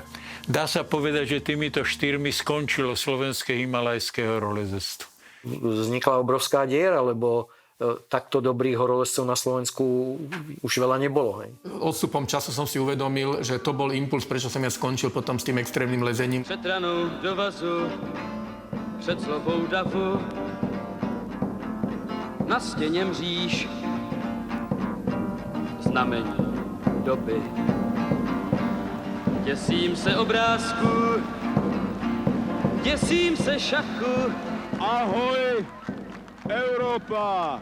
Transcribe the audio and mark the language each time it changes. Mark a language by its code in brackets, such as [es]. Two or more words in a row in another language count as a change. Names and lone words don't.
[sk] Dá sa povedať, že týmito 4 skončilo slovenské himalajské horolezectvo. Vznikla obrovská diera, lebo takto dobrých horolezcov na Slovensku už veľa nebolo. Hej. Odstupom času som si uvedomil, že to bol impuls, prečo som ja skončil potom s tým extrémnym lezením. [cs] Před ranou do vazu, před slovou davu, na stěně mříž, znamení doby. Děsím se obrázku, děsím se šachu. Ahoj, Europa!